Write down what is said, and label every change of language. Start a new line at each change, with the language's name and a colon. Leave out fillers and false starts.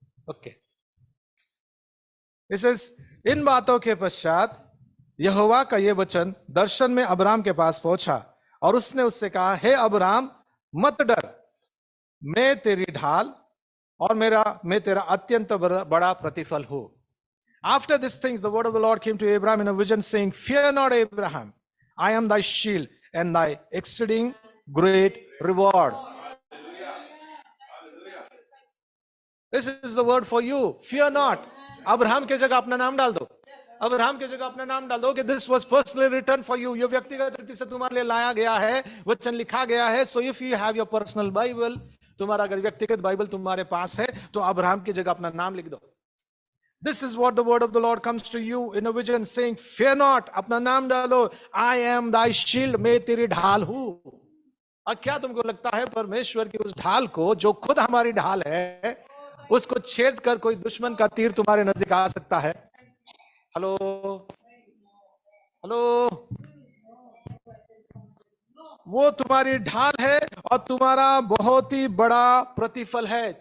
Hindi: Okay, इन बातों के पश्चात यहोवा का ये वचन दर्शन में अब्राम के पास पहुंचा, और उसने उससे कहा, हे अब्राम मत डर, मैं तेरी ढाल और मैं तेरा अत्यंत बड़ा प्रतिफल हूं।
English: After these things, the word of the Lord came to Abraham in a vision, saying, fear not, Abraham, I am thy shield and thy exceeding great reward. This is the word for you, fear not.
Hindi: Abraham के जगह अपना नाम डाल दो, Abraham की जगह अपना नाम डाल दो कि
English: this was personally written for you,
Hindi: ये व्यक्तिगत रीति से तुम्हारे लिए लाया गया है, वचन लिखा गया है.
English: so if you have your personal Bible,
Hindi: तुम्हारा अगर व्यक्तिगत बाइबल तुम्हारे पास है तो अब्राहम की जगह अपना नाम लिख दो.
English: This is what the word of the Lord comes to you in a vision saying, fear not.
Hindi: अपना नाम डालो.
English: I am thy shield,
Hindi: मैं तेरी ढाल हूं. और क्या तुमको लगता है परमेश्वर की उस ढाल को, जो खुद हमारी ढाल है, उसको छेद कर कोई दुश्मन का तीर तुम्हारे नजदीक आ सकता है? हेलो हेलो, वो तुम्हारी ढाल है और तुम्हारा बहुत ही बड़ा प्रतिफल है.